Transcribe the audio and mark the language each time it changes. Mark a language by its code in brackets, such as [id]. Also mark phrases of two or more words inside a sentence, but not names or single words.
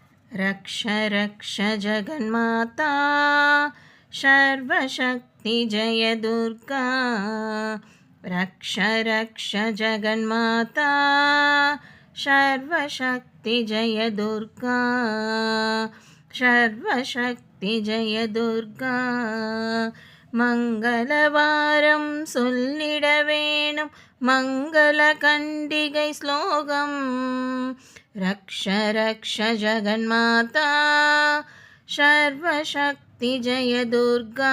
[sa] रक्ष रक्ष जगन्माता सर्वशक्ति जय दुर्गा। रक्ष रक्ष जगन्माता सर्वशक्ति जय दुर्गा। सर्वशक्ति जय दुर्गा। [ta] மங்களவாரம் சொல்லிட வேணும் மங்கள கண்டிகை ஸ்லோகம். [sa] रक्ष रक्ष जगन्माता सर्वशक्ति जय दुर्गा.